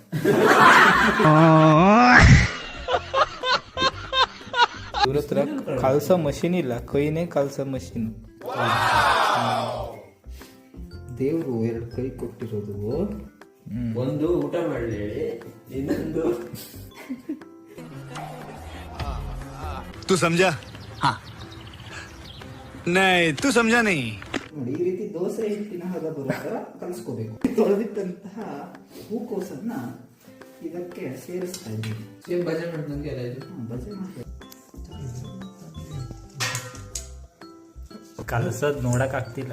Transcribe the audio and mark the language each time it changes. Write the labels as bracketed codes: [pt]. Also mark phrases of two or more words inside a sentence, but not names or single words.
[kn] ಇವ್ರ ಹತ್ರ ಕಲ್ಸೋ ಮಷೀನ್ ಇಲ್ಲ, ಕೈನೇ ಕಲ್ಸೋ ಮಷೀನ್. ದೇವ್ರು 2 ಕೈ ಕೊಟ್ಟಿರೋದು. ಒಂದು ಊಟ ಮಾಡಲಿ ಹೇಳಿ, ಇನ್ನೊಂದು [hi] तू समझा? हाँ नहीं तू समझा नहीं. [kn] ನೋಡಿ, ಈ ರೀತಿ ದೋಸೆ ಹಿಟ್ಟಿನ ಹದ ಬರೋ ತರ ಕಲಿಸ್ಕೋಬೇಕು. ತೊಳೆದಿಟ್ಟಂತಹ ಹೂಕೋಸನ್ನ ಇದಕ್ಕೆ ಸೇರಿಸ್ತಾ ಇದ್ದೀವಿ. ಸೇಮ್ ಬಜೆ ಮಾಡ್ದಂಗೆ ಎಲ್ಲ ಇದು. ಬಜೆ ಮಾಡ್ತೀವಿ. ಕಲ್ಸೋದ್ ನೋಡಕ್ ಆಗ್ತಿಲ್ಲ.